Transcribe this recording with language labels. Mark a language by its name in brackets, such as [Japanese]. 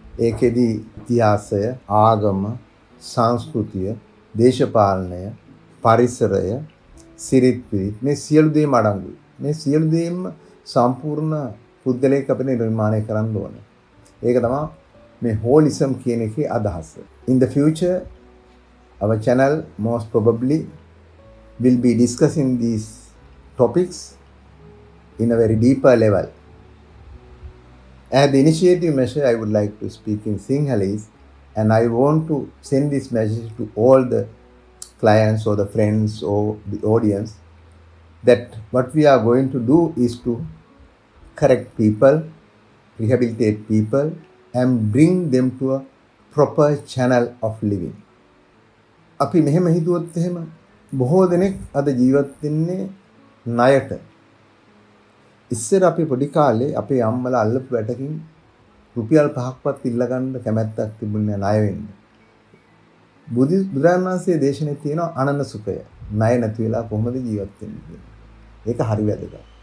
[Sinhala] ඒකෙදි ඉතිහාසය, ආගම, සංස්කෘතිය, දේශපාලනය, පරිසරය, සිරිත් පිරිත් මේ සියලු දේම අඩංගුයි. මේ සියලු දේම සම්පූර්ණ පුද්ගලයෙක් අපිට නිර්මාණය කරන්න ඕනේ. ඒක තමයි මේ holism කියන එකේ අදහස. [English] In the future our channel most probably will be discussing these topics in a very deeper level. As the initiative measure I would like to speak in Sinhalese and I want to send this message to all the clients or the friends or the audience, that what we are going to do is to correct people, rehabilitate people, and bring them to a proper channel of living. [Sinhala] අපි මෙහෙම හිතුවොත් එහෙම බොහෝ දෙනෙක් අද ජීවත් වෙන්නේ ණයට. ඉස්සර අපි පොඩි කාලේ අපේ අම්මලා අල්ලපු වැටකින් රුපියල් 5ක්වත් ඉල්ල ගන්න කැමැත්තක් තිබුණේ ණය වෙන්න. බුදුරජාණන් වහන්සේ දේශනේ තියෙන අනන්න සුඛය. ණය නැති වෙලා කොහොමද ජීවත් වෙන්නේ කියලා. ඒක හරි වැදගත්.